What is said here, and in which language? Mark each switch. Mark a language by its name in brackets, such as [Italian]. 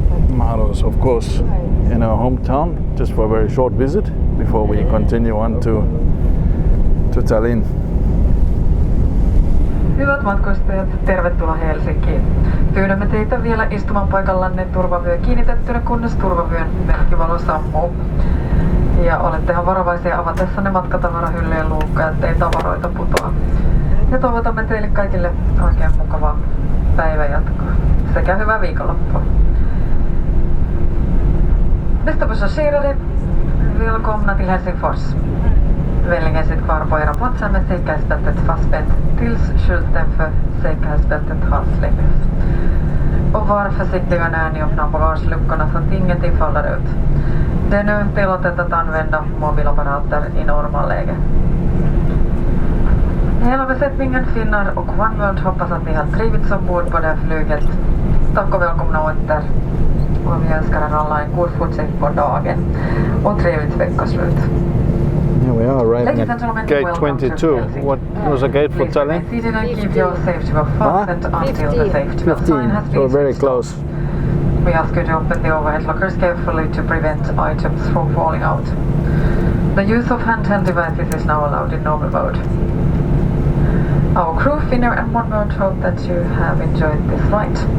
[English] Maro's, of course, in our hometown, just for a very short visit before we continue on to Tallinn. [Finnish] Hyvät matkustajat, tervetuloa Helsinkiin. Pyydämme teitä vielä istumaan paikallanne turvavyö kiinnitettynä, kunnes turvavyön merkkivalo sammuu. Ja olettehan varovaisia avatessanne matkatavarahyllyjen luukkoja, ettei tavaroita putoa. Ja toivotamme teille kaikille oikein mukavaa päivänjatkoa sekä hyvää viikonloppua. [Swedish] Bästa passagerare, välkomna till Helsingfors. Vänligen sitt kvar på era platser med säkerhetsbältet fastspänt tills skylten för säkerhetsbältet har släckts. Och var försiktiga när ni öppnar bagageluckorna så att ingenting faller ut. Det är nu tillåtet att använda mobilapparater i normalläge. Hela besättningen, Finnair och Onboard hoppas att ni har trivits ombord på det här flyget. Tack och välkomna åter. Och vi önskar er alla en god fortsättning på dagen och trevligt veckoslut. [English] Here we are arriving at gate 22. What was a gate for Tallinn? Seated and keep your safety belt fastened until the safety belt sign has been so very switched close. off. we ask you to open the overhead lockers carefully to prevent items from falling out. The use of handheld devices is now allowed in normal mode. Our crew, Finnair and Onboard, hope that you have enjoyed this flight.